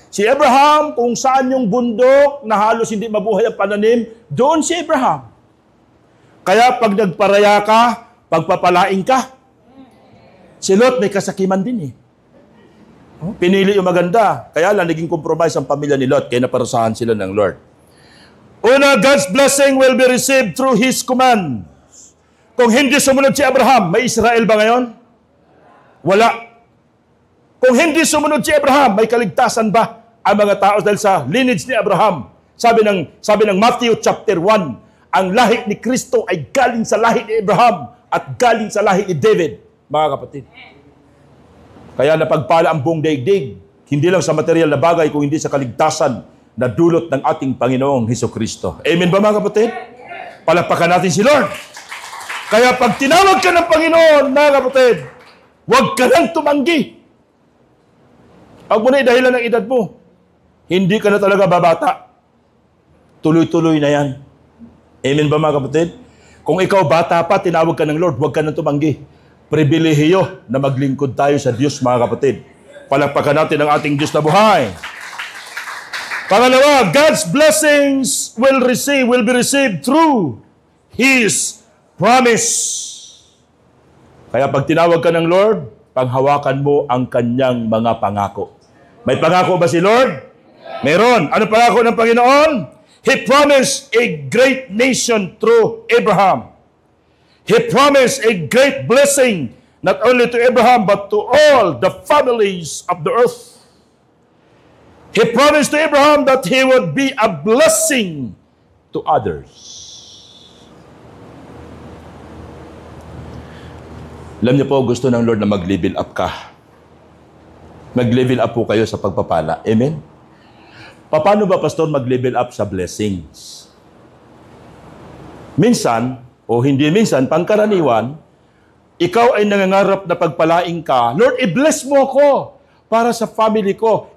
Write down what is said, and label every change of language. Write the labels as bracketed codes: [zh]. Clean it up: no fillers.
[tl] Si Abraham, kung saan yung bundok na halos hindi mabuhay ang pananim, doon si Abraham. Kaya pag nagparaya ka, pagpapalain ka, si Lot may kasakiman din Pinili yung maganda. Kaya lang naging compromise ang pamilya ni Lot, kaya naparusahan sila ng Lord. Una, [en] God's blessing will be received through His command. [tl] Kung hindi sumunod si Abraham, may Israel ba ngayon? Wala. Kung hindi sumunod si Abraham, may kaligtasan ba ang mga tao dahil sa lineage ni Abraham? Sabi ng Matthew chapter 1, ang lahi ni Kristo ay galing sa lahi ni Abraham at galing sa lahi ni David, mga kapatid. Kaya napagpala ang buong daigdig, hindi lang sa material na bagay, kung hindi sa kaligtasan na dulot ng ating Panginoong Hesukristo. Amen ba mga kapatid? Palakpakan natin si Lord. Kaya pag tinawag ka ng Panginoon, mga kapatid, huwag ka nang tumanggi. Huwag mo na idahilan ng edad mo. Hindi ka na talaga babata. Tuloy-tuloy na yan. Amen ba mga kapatid? Kung ikaw bata pa, tinawag ka ng Lord, huwag ka nang tumanggi. Pribilehiyo na maglingkod tayo sa Diyos, mga kapatid. Palakpakan natin ang ating Diyos na buhay. Pangalawa, [en] God's blessings will be received through His promise. [tl] Kaya pag tinawag ka ng Lord, panghawakan mo ang kanyang mga pangako. May pangako ba si Lord? Meron. Ano pangako ng Panginoon? [en] He promised a great nation through Abraham. He promised a great blessing, not only to Abraham, but to all the families of the earth. He promised to Abraham that he would be a blessing to others. [tl] Alam niyo po, gusto ng Lord na mag-level up ka. Mag-level up po kayo sa pagpapala. Amen? Paano ba, Pastor, mag-level up sa blessings? Minsan, o hindi minsan, pangkaraniwan, ikaw ay nangangarap na pagpalaing ka, Lord, i-bless mo ako para sa family ko.